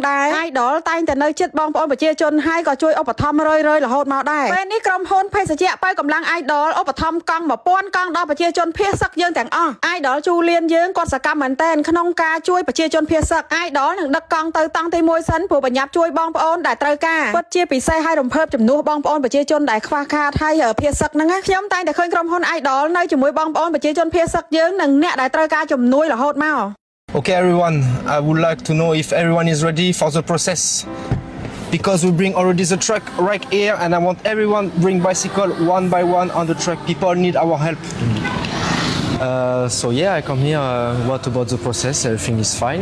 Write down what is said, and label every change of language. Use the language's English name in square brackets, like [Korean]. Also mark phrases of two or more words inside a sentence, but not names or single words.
[Khmer] ដែរ Idol តែងតែនៅជិតបងប្អូនប្រជាជនហើយក៏ជួយឧបត្ថម្ភរយរហូតមកដែរពេលនេះក្រុមហ៊ុនភេសជ្ជៈបើកម្លាំង Idol ឧបត្ថម្ភកង់1000កង់ដល់ប្រជាជនភៀសសឹកយើងទាំងអស់ Idol ជូលៀនយើងគាត់សកម្មមែនទែនក្នុងការជួយប្រជាជនភៀសសឹក Idol នឹងដឹកកង់ទៅតង់ទី1សិនព្រោះបញ្ញាប់ជួយបងប្អូនដែលត្រូវការពិតជាពិសេសហើយរំភើបជំនួសបងប្អូនប្រជាជនដែលខ្វះខាតហើយភៀសសឹកហ្នឹងខ្ញុំតែងតែឃើញក្រុមហ៊ុន Idol នៅជាមួយបងប្អូនប្រជាជនភៀសសឹកយើងនិងអ្នកដែលត្រូវការជំនួយរហូតមក [English] Okay everyone, I would like to know if everyone is ready for the process because we bring already the truck right here and I want everyone bring bicycle one by one on the truck. People need our help. So yeah, I come here. What about the process? Everything is fine?